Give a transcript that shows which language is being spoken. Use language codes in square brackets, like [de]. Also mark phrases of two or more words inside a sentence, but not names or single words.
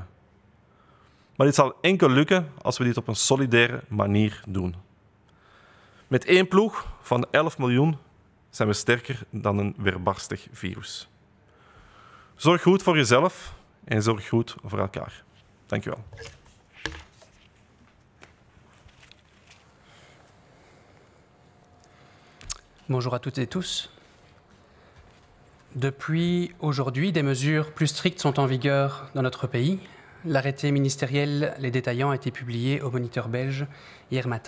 [nl] Maar dit zal enkel lukken als we dit op een solidaire manier doen. Met één ploeg van 11 miljoen zijn we sterker dan een weerbarstig virus. Zorg goed voor jezelf en zorg goed voor elkaar. Dank u wel. [fr] Bonjour à toutes et tous. Depuis aujourd'hui, des mesures plus strictes sont en vigueur dans notre pays. L'arrêté ministériel les détaillant a été publié au Moniteur belge hier matin.